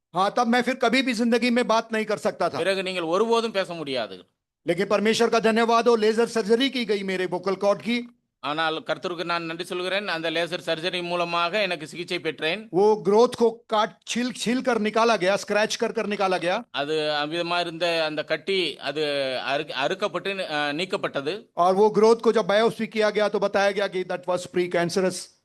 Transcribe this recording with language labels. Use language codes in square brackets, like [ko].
[hi] हाँ, तब मैं फिर कभी भी जिंदगी में बात नहीं कर सकता था। [ta] பிறகு நீங்கள் ஒருபோதும் பேச முடியாது. [hi] लेकिन परमेश्वर का धन्यवाद हो, लेजर सर्जरी की गई मेरे वोकल कॉर्ड की। [ta] ஆனால் கர்த்தருக்கு நான் நன்றி சொல்கிறேன், அந்த லேசர் சர்ஜரி மூலமாக எனக்கு சிகிச்சை பெற்றேன். [hi] वो ग्रोथ को छील कर निकाला गया, स्क्रैच कर निकाला गया। [ta] அது அவ்விதமா இருந்த அந்த கட்டி அது அறுக்கப்பட்டு நீக்கப்பட்டது. [hi] और वो ग्रोथ को जब बायोप्सी किया गया तो बताया गया कि [en] That was precancerous.